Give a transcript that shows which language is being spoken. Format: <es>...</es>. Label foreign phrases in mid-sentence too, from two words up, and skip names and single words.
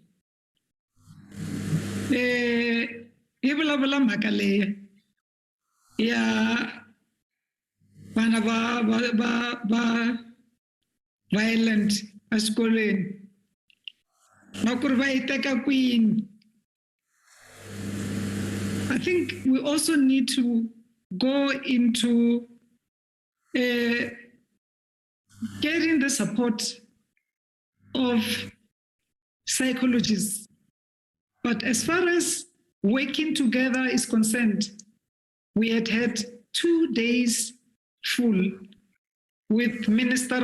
<ts>Hi vulavula mhaka leyi ya vana va violent eskoleni na ku ri va yi teka kwini.</ts> <en>I think we also need to go into getting the support of psychologists. But as far as working together is concerned, we had 2 days full with Minister</en>